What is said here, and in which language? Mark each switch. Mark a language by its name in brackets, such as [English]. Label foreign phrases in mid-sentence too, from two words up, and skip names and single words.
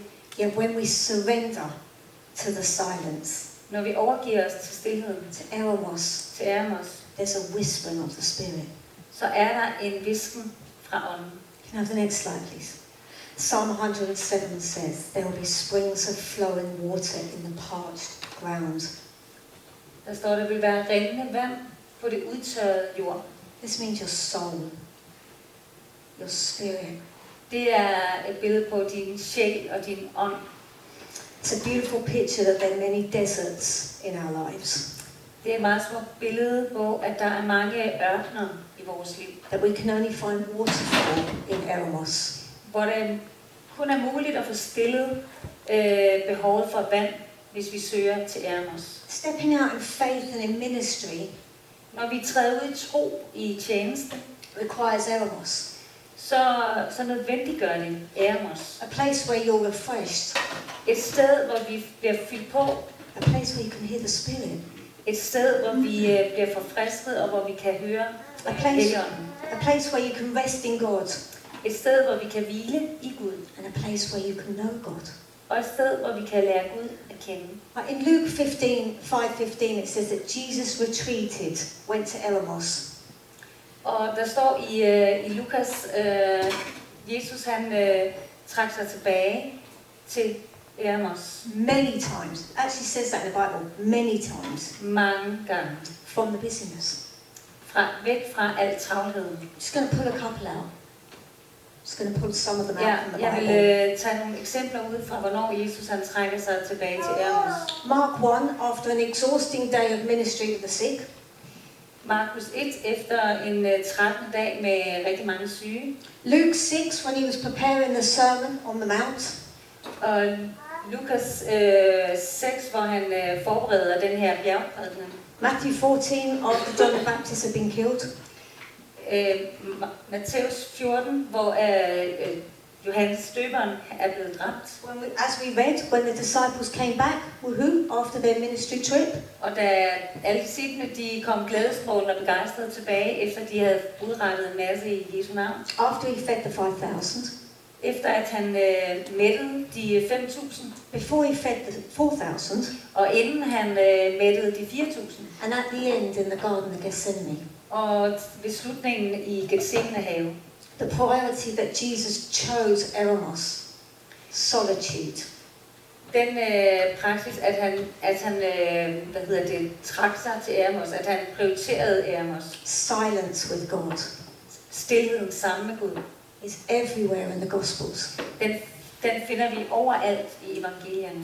[English] Yet when we surrender to the silence, [Danish] Når vi overgiver os til stillheden, [English] to Eremos, [Danish] til Eremos, [English] there's a whispering of the Spirit. [Danish] så er der en hvisken fra ånden. [English] Can I have the next slide, please? Psalm 107 says, there will be springs of flowing water in the parched ground. [Danish] Der står, der vil være rindende vand på det udtørrede jord. [English] This means your soul, your spirit. [Danish] Det er et billede på din sjæl og din ånd. [English] It's a beautiful picture that there are many deserts in our lives, [Danish] Det er et meget smukt billede på, at der er mange ørkener i vores liv, [English] that we can only find waterfall in Eremos. [Danish] hvor det kun er muligt at få stillet behovet for vand, hvis vi søger til Eremos. [English] Stepping out in faith and in ministry [Danish] Når vi træder ud i tro i tjeneste, [English] requires Eremos, [Danish] så nødvendiggør det Eremos. [English] a place where you're refreshed, [Danish] Et sted, hvor vi bliver fyldt på. [English] a place where you can hear the Spirit, [Danish] Et sted, hvor vi bliver forfrisket, og hvor vi kan høre [English] a place, [Danish] Helligånden. [English] a place where you can rest in God, [Danish] Et sted, hvor vi kan hvile i Gud. [English] and a place where you can know God. [Danish] Og et sted, hvor vi kan lære Gud at kende. [English] In Luke 5:15, it says that Jesus retreated, went to Eremos. [Danish] Og der står i Lukas, Jesus han trak sig tilbage til Eremos [English] Many times. Actually says that in the Bible. Many times. [Danish] mange gange. [English] From the busyness. [Danish] Væk fra al travlheden. [English] Just going to pull a couple out. Just going to pull some of them out from the [Danish] Jeg vil [English] Bible. [Danish] tage nogle eksempler ud fra, hvornår Jesus han trækker sig tilbage til Eremos. [English] Mark 1, after an exhausting day of ministry to the sick. [Danish] Markus 1, efter en 13. dag med rigtig mange syge. [English] Luke 6, when he was preparing the sermon on the mount. [Danish] Og Lukas 6, hvor han forbereder den her bjergprædiken. [English] Matthew 14, after John the Baptist had been killed. [Danish] Matthæus 14, hvor Johannes døberen er blevet dræbt. [English] As we read, when the disciples came back, woohoo, after their ministry trip. [Danish] Og da alle disciplene de kom glædesstrålende og begejstrede tilbage, efter de havde udrettet en masse i Jesu navn. [English] After he fed the 5,000. [Danish] Efter at han mættede de 5.000. [English] Before he fed the 4,000. [Danish] Og inden han mættede de 4.000. [English] And at the end in the Garden of Gethsemane. [Danish] Og ved slutningen i Gethsemane have. [English] The priority that Jesus chose Eremos. Solitude. [Danish] Den praksis, at han trak sig til Eremos, at han prioriterede Eremos. [English] Silence with God. [Danish] Stilheden sammen med Gud. [English] Is everywhere in the Gospels. [Danish] Den finder vi overalt i evangelierne.